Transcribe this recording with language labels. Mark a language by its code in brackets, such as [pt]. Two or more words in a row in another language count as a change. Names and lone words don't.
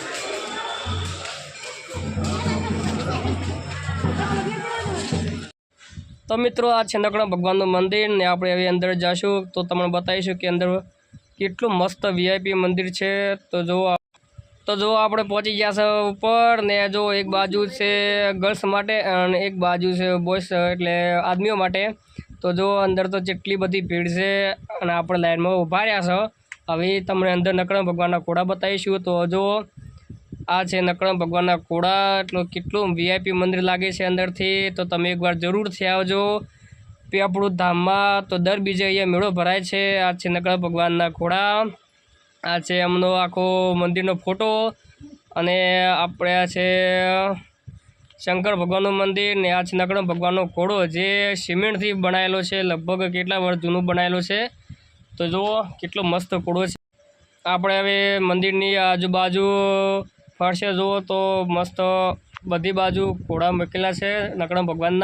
[gu] તો મિત્રો આ છે નકડંગ ભગવાન મંદિર ને આપણે હવે અંદર જાશું તો તમને બતાવીશું કે અંદર કેટલું મસ્ત વીઆઈપી મંદિર છે। તો જો આપણે પહોંચી ગયા છે ઉપર ને જો એક બાજુ છે ગર્લ્સ માટે અને એક બાજુ છે બોયઝ એટલે આદમીઓ માટે। તો જો અંદર તો જેટલી બધી ભીડ છે અને આપણે લાઇન મેં ઊભા રહ્યા છો। હવે તમને અંદર નકડંગ ભગવાનના ખોડા બતાવીશું। તો જો આ છે નકડંગ ભગવાનના ખોડા, એટલો કેટલું વીઆઈપી મંદિર લાગે છે અંદરથી। તો તમે એકવાર જરૂરથી આવજો પેપડૂ ધામમાં। તો દર બીજે અહીંયા મેળો ભરાય છે। આ છે નકડંગ ભગવાનના ખોડા, આ છે એમનો આખો મંદિરનો ફોટો। અને આપણે આ છે શંકર ભગવાનનું મંદિર ને આ છે નકડંગ ભગવાનનો ખોડો જે સીમેંટથી બનાયેલો છે। લગભગ કેટલા વર્ષ જૂનો બનાયેલો છે। તો જુઓ કેટલો મસ્ત ખોડો છે। આપણે હવે મંદિરની આજુબાજુ ફરશે જુઓ તો મસ્ત બધી બાજુ ખોડા મૂકેલા છે નકડંગ ભગવાનના।